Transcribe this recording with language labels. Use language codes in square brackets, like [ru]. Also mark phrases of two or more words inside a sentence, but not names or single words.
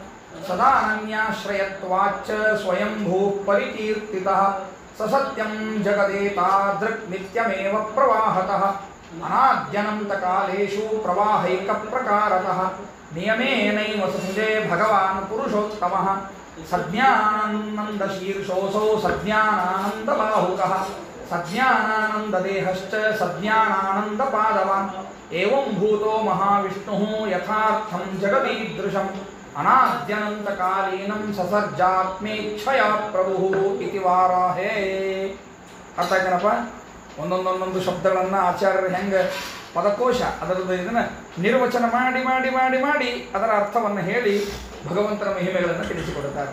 [sa] ಸದಾನನ್ಯಾಶ್ರಯತ್ವಾಚ್ಚ ಸ್ವಯಂಭೂ ಪರಿಕೀರ್ತಿತಃ ಸಸತ್ಯಂ ಜಗದೇತಾದೃಕ್ ನಿತ್ಯಮೇವ ಪ್ರವಾಹತಃ ಅನಾದ್ಯನಂತಕಾಲೇಷು ಪ್ರವಾಹೈಕ ಪ್ರಕಾರತಃ ನಿಯಮೇನೈವ ಸಂಜೆ ಭಗವಾನ್ ಪುರುಷೋತ್ತಮಃ ಸಜ್ಞಾನಾನಂದ ಶೀರ್ಷೋऽಸೌ ಸಜ್ಞಾನಾನಂದ ಬಾಹುಕಃ ಸಜ್ಞಾನಾನಂದ ದೇಹಶ್ಚ ಸಜ್ಞಾನಾನಂದ ಪಾದವಾನ್ ಏವಂ ಭೂತೋ ಮಹಾವಿಷ್ಣುಃ ಯಥಾರ್ಥಂ ಜಗದೀದೃಶಂ ಅನಾದ್ಯನಂತಕಾಲೀನಂ ಸಸರ್ಜಾತ್ಮೇಚ್ಛಯಾ ಪ್ರಭುಃ ಇತಿ ವಾರಾಹೇ. [kn] ಅರ್ಥ ಆಯ್ತೇನಪ್ಪ? ಒಂದೊಂದೊಂದೊಂದು ಶಬ್ದಗಳನ್ನು ಆಚಾರ್ಯರು ಹೆಂಗೆ ಪದಕೋಶ ಅದರದ್ದು ಇದನ್ನು ನಿರ್ವಚನ ಮಾಡಿ ಮಾಡಿ ಮಾಡಿ ಮಾಡಿ ಅದರ ಅರ್ಥವನ್ನು ಹೇಳಿ ಭಗವಂತನ ಮಹಿಮೆಗಳನ್ನು ತಿಳಿಸಿಕೊಡುತ್ತಾರೆ.